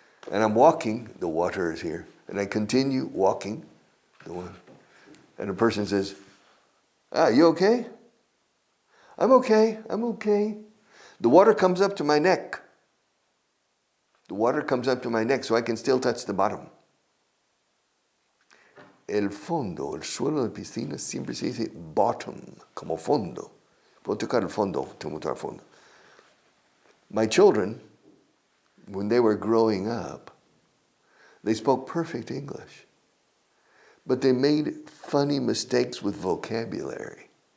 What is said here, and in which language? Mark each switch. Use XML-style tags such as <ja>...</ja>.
<en>And I'm walking, the water is here, and I continue walking. And a person says, you okay? I'm okay. The water comes up to my neck. So I can still touch the bottom.</en> <es>El fondo, el suelo de piscina siempre se dice bottom, como fondo. Puedo tocar el fondo, tengo que tocar el fondo.</es> <en>My children, when they were growing up, they spoke perfect English. But they made funny mistakes with vocabulary.</en>